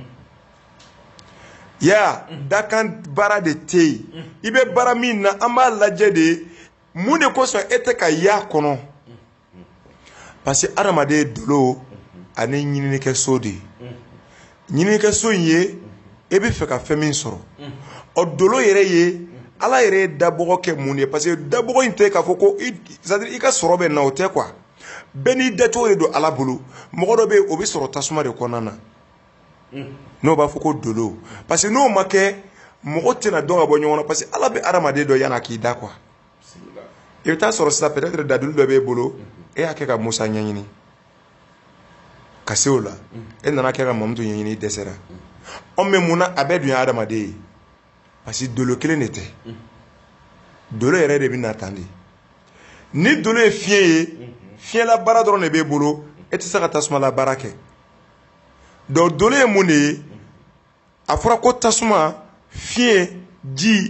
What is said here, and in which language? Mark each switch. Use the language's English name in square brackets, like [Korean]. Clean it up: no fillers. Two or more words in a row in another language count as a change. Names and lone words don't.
[Bambara] ya dakan baara de tɛ yen i bɛ baara min na an b'a lajɛ de mun de kosɔn e tɛ ka y'a kɔnɔ [French] parce que [Bambara] adamaden ye dolo ani ɲininikɛso de ye ɲininikɛso in ye e bɛ fɛ ka fɛn min sɔrɔ ɔ dolo yɛrɛ ye ala yɛrɛ ye dabɔgɔ kɛ mun de ye [French] parce que [Bambara] dabɔgɔ in tɛ k'a fɔ ko c'est-à-dire i ka sɔrɔ bɛ na o tɛ quoi bɛɛ n'i dacogo de don ala bolo mɔgɔ dɔ bɛ yen o bɛ sɔrɔ tasuma de kɔnɔna na n'o b'a fɔ ko dolo [French] parce que [Bambara] n'o ma kɛ mɔgɔ tɛna dɔn ka bɔ ɲɔgɔn na [French] parce que [Bambara] ala bɛ adamaden dɔ yan'a k'i da quoi i bɛ taa sɔrɔ sisan peut-être dadulu dɔ b'e bolo e y'a kɛ ka Musa ɲɛɲini ka se o la e nana kɛ ka Mamutu ɲɛɲini i dɛsɛra mais mun na a bɛɛ dun ye adamaden ye [French] parce que [Bambara] dolo kelen de tɛ dolo yɛrɛ de bɛ na tan de ni dolo ye fiɲɛ ye fiɲɛla baara dɔrɔn de b'e bolo e tɛ se ka tasumala baara kɛ donc dolo ye mun de ye a fɔra ko tasuma fiɲɛ ji